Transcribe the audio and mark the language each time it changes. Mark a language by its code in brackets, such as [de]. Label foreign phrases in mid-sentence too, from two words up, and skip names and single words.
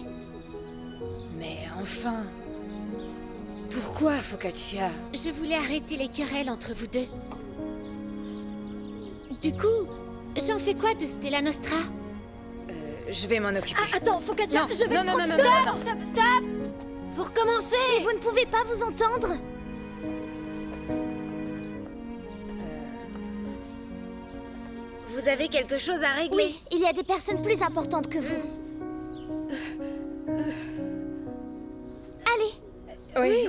[fr] Mais enfin... Pourquoi, Focaccia? Je voulais arrêter les querelles entre vous deux. Du coup, j'en fais quoi de Stella Nostra? Je vais m'en occuper. Ah, attends, Focaccia, Non, je vais... non, non, non, non, Stop, non, non. stop, stop. Faut recommencer. Mais vous ne pouvez pas vous entendre. Vous avez quelque chose à régler? Oui, il y a des personnes plus importantes que vous. Allez.